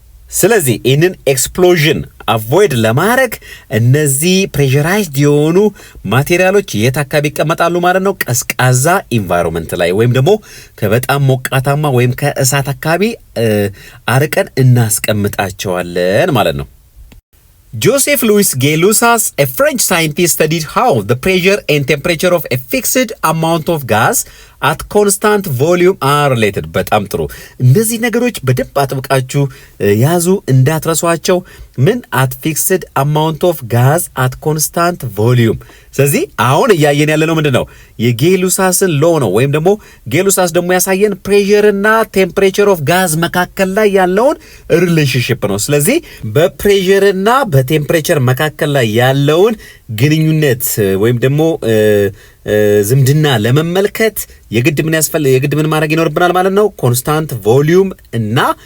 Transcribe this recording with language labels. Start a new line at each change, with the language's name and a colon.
Amharic: ስለዚህ ይህንን ኤክስፕሎዥን አቮይድ ለማድረግ እነዚህ ፕሬሸራይዝድ የሆኑ ማቴሪያሎች የት አካባቢ ይቀመጣሉ ማለት ነው? ቀዝቃዛ ኢንቫይሮንመንት ላይ ወይም ደግሞ ከበጣም ሞቃታማ ወይም ከእሳት አካባቢ አርቀን እናስቀምጣቸዋለን ማለት ነው።
English: Joseph Louis Gay-Lussac, a French scientist, studied how the pressure and temperature of a fixed amount of gas at constant volume are related.
Amharic: በጣም ጥሩ። እነዚህ ነገሮች በደንብ አጥብቃችሁ ያዙ እንዳትረሷቸው። ምን
English: at fixed amount of gas at constant volume።
Amharic: ስለዚህ አሁን እያየን ያለነው ምንድነው? የጌሉሳስን ሎ ነው። ወይም ደግሞ ጌሉሳስ ደግሞ ያሳየን ፕሬሸር እና ቴምፕሬቸር ኦፍ ጋዝ መካከል ላይ ያለውን ሪሌሽንሺፕ ነው። ስለዚህ በፕሬሸር እና በቴምፕሬቸር መካከል ላይ ያለውን ግንኙነት ወይም ደግሞ ዝምድና ለመመልከት የግድ ምን ማድረግ ይኖርብናል ማለት ነው? ኮንስታንት ቮሊዩም እና